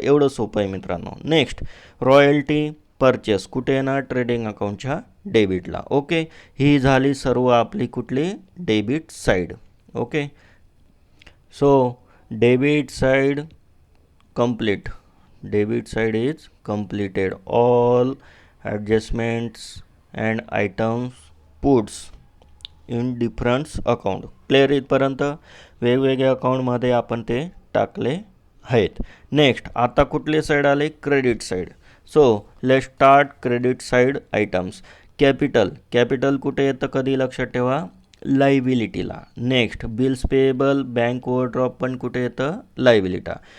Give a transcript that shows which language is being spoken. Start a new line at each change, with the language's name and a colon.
Marathi: एवढं सोपं आहे मित्रांनो. नेक्स्ट, रॉयल्टी, परचेस कुठे येणार, ट्रेडिंग अकाउंटच्या डेबिटला. ओके, ही झाली सर्व आपली कुठली debit side. Okay, so debit side complete.
English: Debit side is completed. All adjustments and items puts in different account.
Marathi: Clear इथपर्यंत वेगवेगळ्या अकाउंटमध्ये आपण ते टाकले आहेत. नेक्स्ट आता कुठले साईड आले? Credit side.
English: So let start credit side items.
Marathi: Capital कुठे येतं कधी लक्षात ठेवा? लायबिलिटीला. Next bills payable, bank overdraft पण कुठे येतं? लायबिलिटा.